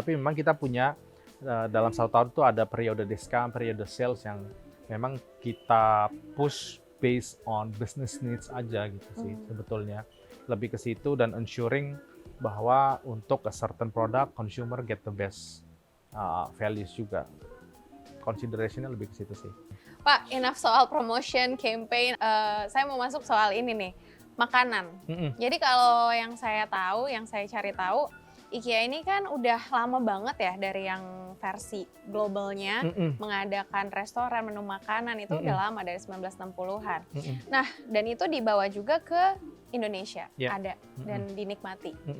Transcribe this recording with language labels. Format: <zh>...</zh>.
<id>Tapi memang kita punya dalam 1 tahun itu ada periode diskon, periode sales yang memang kita push</id> <en>based on business needs</en> <id>aja gitu sih sebetulnya. Lebih ke situ dan</id> <en>ensuring</en> <id>bahwa untuk</id> <en>a certain product consumer get the best values juga.</en> <id>Considerationnya lebih ke situ sih.</id> <en>Pak, enough soal promotion, campaign.</en> <id>Saya mau masuk soal ini nih, makanan. Jadi kalau yang saya cari tahu, IKEA ini kan udah lama banget ya dari yang versi globalnya mengadakan restoran, menu makanan itu udah lama dari 1960-an. Nah, dan itu dibawa juga ke Indonesia, ada dan dinikmati.</id>